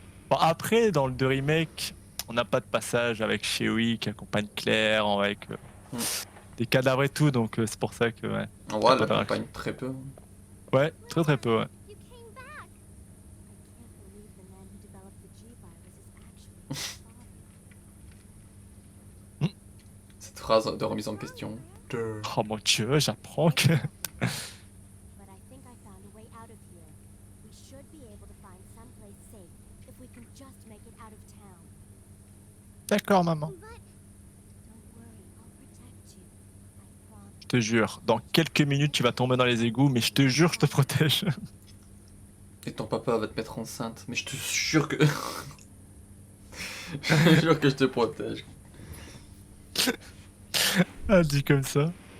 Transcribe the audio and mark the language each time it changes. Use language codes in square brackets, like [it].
[fr] Bon, après, dans le 2 remake, on n'a pas de passage avec Chewie qui accompagne Claire, avec Mm. des cadavres et tout, donc c'est pour ça que ouais. En vrai, Pas elle de l'accompagne très peu. Ouais, très très peu, ouais. [en] You came back! I can't believe the man who developed the G-Virus is actually my father. [fr] Cette phrase de remise en question. Oh mon dieu, j'apprends que. [en] But I think I found a way out of here. We should be able to find someplace safe if we can just make it out of town. [fr] D'accord, maman. [en] But don't worry, I'll protect you. I promise. [fr] Je te jure, dans quelques minutes, tu vas tomber dans les égouts, mais je te jure, je te protège. Et ton papa va te mettre enceinte, mais je te jure que. Je te jure que je te protège. Ah, dit comme ça.